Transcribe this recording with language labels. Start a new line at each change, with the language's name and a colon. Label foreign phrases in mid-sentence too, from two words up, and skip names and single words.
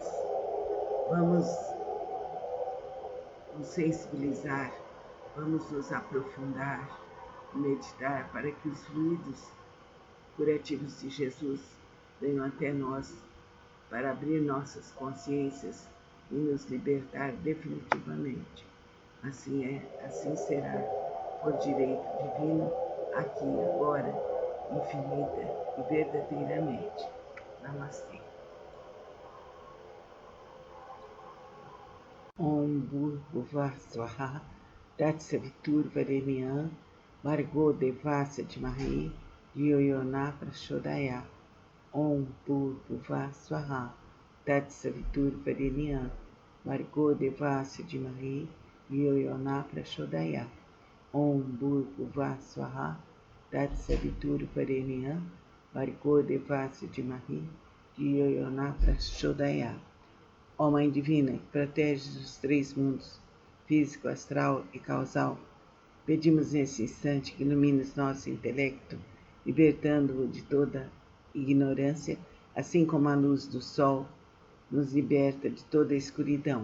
Portuguese: Vamos nos sensibilizar, vamos nos aprofundar, meditar para que os fluidos curativos de Jesus venham até nós para abrir nossas consciências e nos libertar definitivamente. Assim é, assim será, por direito divino, aqui e agora, infinita e verdadeiramente. Namastê.
Sanskrit: ॐ भूर्भुवः स्वः तत्सवितुर् वरेण्यं भर्गो देवस्य धीमहि धियो यो नः प्रचोदयात्. ॐ भूर्भुवः स्वः तत्सवितुर् वरेण्यं भर्गो देवस्य धीमहि धियो यो नः प्रचोदयात्. ॐ भूर्भुवः स्वः तत्सवितुर् वरेण्यं भर्गो देवस्य धीमहि धियो यो नः प्रचोदयात्.
Portuguese: Ó Mãe Divina, que protege os três mundos, físico, astral e causal, pedimos nesse instante que ilumines nosso intelecto, libertando-o de toda ignorância, assim como a luz do sol nos liberta de toda escuridão.